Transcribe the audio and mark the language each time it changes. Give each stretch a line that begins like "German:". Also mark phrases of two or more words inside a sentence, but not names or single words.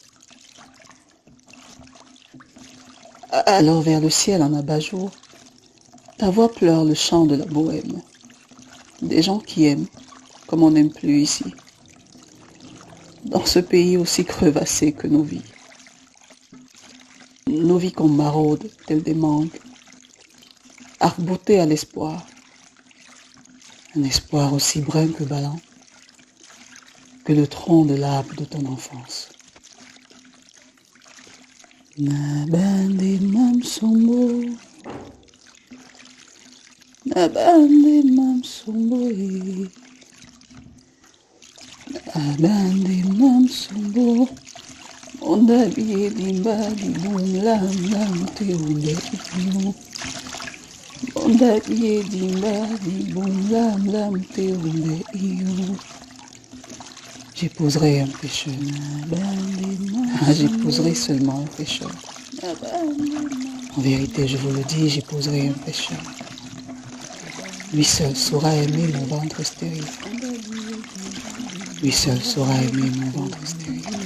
French: Alors vers le ciel en abat-jour, ta voix pleure le chant de la bohème, des gens qui aiment comme on n'aime plus ici, dans ce pays aussi crevassé que nos vies. Nos vies qu'on maraude telles des mangues, arc-boutées à l'espoir, un espoir aussi brun que ballant, que le tronc de l'arbre de ton enfance. Nabande mamsombo, nabande mamsombo, nabande mamsombo, onda biye dimba dibum lam te unde ikimu, onda biye dimba dibum lam te unde ikimu. J'épouserai un pécheur. J'épouserai seulement un pécheur. En vérité, je vous le dis, j'épouserai un pécheur. Lui seul saura aimer mon ventre stérile. Lui seul saura aimer mon ventre stérile.